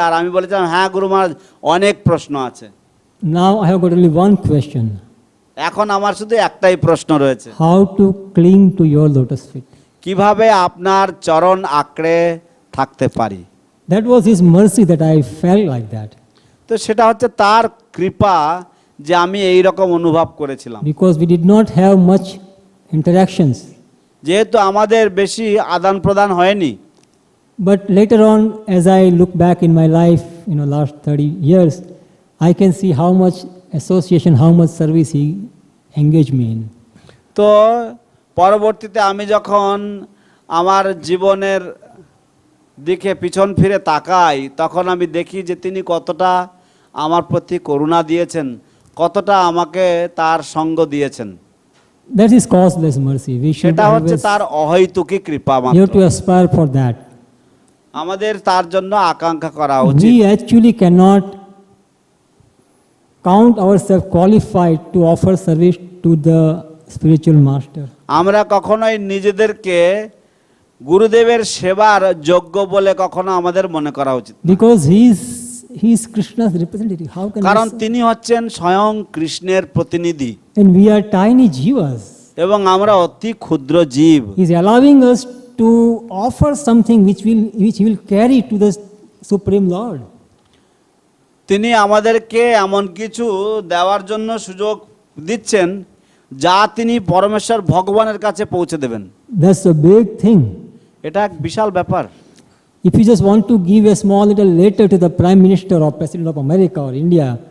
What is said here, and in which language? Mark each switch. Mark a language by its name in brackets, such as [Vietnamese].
[Bangla] আর আমি বলেছিলাম হ্যাঁ গুরু মহারাজ অনেক প্রশ্ন আছে। [English] Now I have got only one question. [Bangla] এখন আমার শুধু একটাই প্রশ্ন রয়েছে, [English] How to cling to your lotus feet? [Bangla] কিভাবে আপনার চরণ আঁকড়ে থাকতে পারি? [English] That was his mercy that I felt like that. [Bangla] তো সেটা হচ্ছে তার কৃপা যে আমি এই রকম অনুভব করেছিলাম, [English] Because we did not have much interactions. [Bangla] যেহেতু আমাদের বেশি আদান প্রদান হয়নি। [English] But later on, as I look back in my life, last 30 years, I can see how much association, how much service he engaged me in. [Bangla] তো পরবর্তীতে আমি যখন আমার জীবনের দিকে পিছন ফিরে তাকাই তখন আমি দেখি যে তিনি কতটা আমার প্রতি করুণা দিয়েছেন, কতটা আমাকে তার সঙ্গ দিয়েছেন। [English] That is causeless mercy. We should [Bangla] সেটা হচ্ছে [English] always, [Bangla] তার অহৈতুকী কৃপা [English] you have [Bangla] মাত্র। [English] to aspire for that. [Bangla] আমাদের তার জন্য আকাঙ্ক্ষা করা উচিত। [English] We actually cannot count ourselves qualified to offer service to the spiritual master. [Bangla] আমরা কখনোই নিজেদেরকে গুরুদেবের সেবার যোগ্য বলে কখনো আমাদের মনে করা উচিত না। [English] Because he is Krishna's representative. How can [Bangla] কারণ [English] we? [Bangla] তিনি হচ্ছেন স্বয়ং কৃষ্ণের প্রতিনিধি [English] And we are tiny jivas. [Bangla] এবং আমরা অতি ক্ষুদ্র জীব। [English] He is allowing us to offer something which he will carry to the Supreme Lord. [Bangla] তিনি আমাদেরকে এমন কিছু দেওয়ার জন্য সুযোগ দিচ্ছেন যা তিনি পরমেশ্বর ভগবানের কাছে পৌঁছে দেবেন। [English] That's a big thing. [Bangla] এটা এক বিশাল ব্যাপার। [English] If you just want to give a small little letter to the Prime Minister or President of America or India,